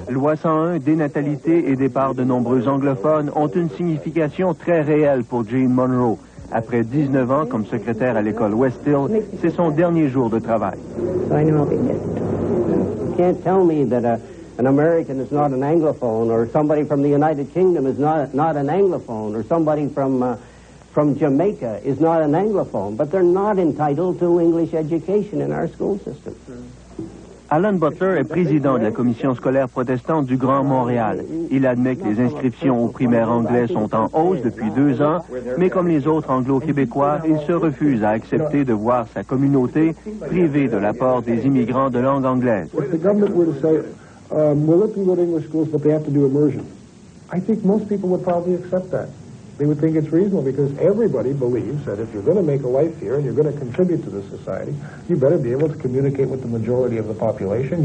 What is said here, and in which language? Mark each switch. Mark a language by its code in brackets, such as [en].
[fr] Loi 101, dénatalité et départ de nombreux anglophones ont une signification très réelle pour Jane Monroe. Après 19 ans comme secrétaire à l'école West Hill, c'est son dernier jour de travail. [en] You can't tell me that an American is not an Anglophone, or somebody from the United Kingdom is not an Anglophone, or somebody from Jamaica is not an Anglophone, but they're not entitled to English education in our school system. [fr] Alan Butler est président de la commission scolaire protestante du Grand Montréal. Il admet que les inscriptions aux primaires anglais sont en hausse depuis 2 ans, mais comme les autres anglo-québécois, il se refuse à accepter de voir sa communauté privée de l'apport des immigrants de langue anglaise. [en] If the government were to say, we're looking at English schools, but they have to do immersion, I think most people would probably accept that. They would think it's reasonable because everybody believes that if you're going to make a life here and you're going to contribute to the society, you better be able to communicate with the majority of the population.